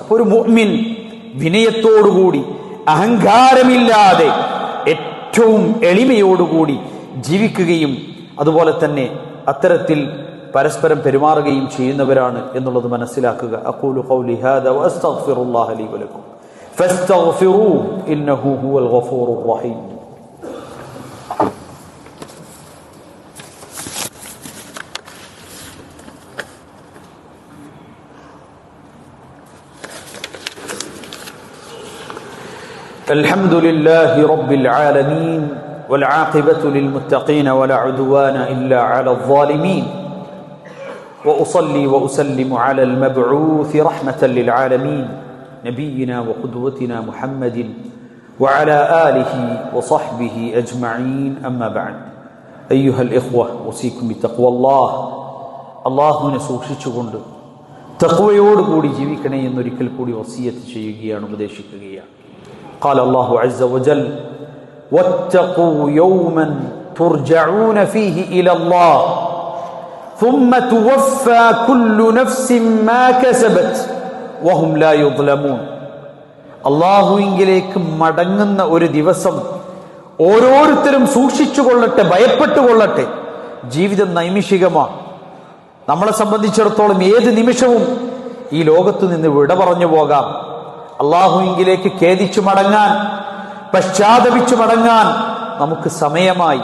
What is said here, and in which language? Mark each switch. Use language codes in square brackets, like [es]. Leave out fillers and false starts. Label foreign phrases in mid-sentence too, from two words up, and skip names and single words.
[ml] ഒരു മുഅ്മിൻ വിനയത്തോടുകൂടി അഹങ്കാരമില്ലാതെ ഏറ്റവും എളിമയോടുകൂടി ജീവിക്കുകയും അതുപോലെ തന്നെ അത്തരത്തിൽ പരസ്പരം പെരുമാറുകയും ചെയ്യുന്നവരാണ് എന്നുള്ളത് മനസ്സിലാക്കുക. [ar] أقول قولي هذا وأستغفر الله لي ولكم فاستغفروه إنه هو الغفور الرحيم. الحمد لله رب العالمين والعاقبة للمتقين ولا عدوان إلا على الظالمين وأصلي وأسلم على المبعوث رحمة للعالمين نبينا وقدوتنا محمد وعلى آله وصحبه أجمعين أما بعد أيها الإخوة أوصيكم بتقوى الله. [ml] അല്ലാഹുവിനെ സൂക്ഷിച്ചുകൊണ്ട് തഖ്വയോടുകൂടി ജീവിക്കണേ എന്നൊരിക്കൽ കൂടി വസിയത്ത് ചെയ്യുകയാണ്, ഉപദേശിക്കുകയാണ്. [ar] قال الله عز وجل واتقوا يوما ترجعون فيه إلى الله ثم توفى كل نفس ما كسبت وهم لا يظلمون. [ml] അല്ലാഹുവിലേക്ക് മടങ്ങുന്ന ഒരു ദിവസം ഓരോരുത്തരും സൂക്ഷിച്ചുകൊള്ളട്ടെ, ഭയപ്പെട്ടുകൊള്ളട്ടെ. ജീവിതം നൈമിഷികമാണ്. നമ്മളെ സംബന്ധിച്ചിടത്തോളം ഏത് നിമിഷവും ഈ ലോകത്തു നിന്ന് വിട പറഞ്ഞു പോകാം. അല്ലാഹുവിലേക്ക് ഖേദിച്ചു മടങ്ങാൻ, പശ്ചാത്തപിച്ചു മടങ്ങാൻ നമുക്ക് സമയമായി.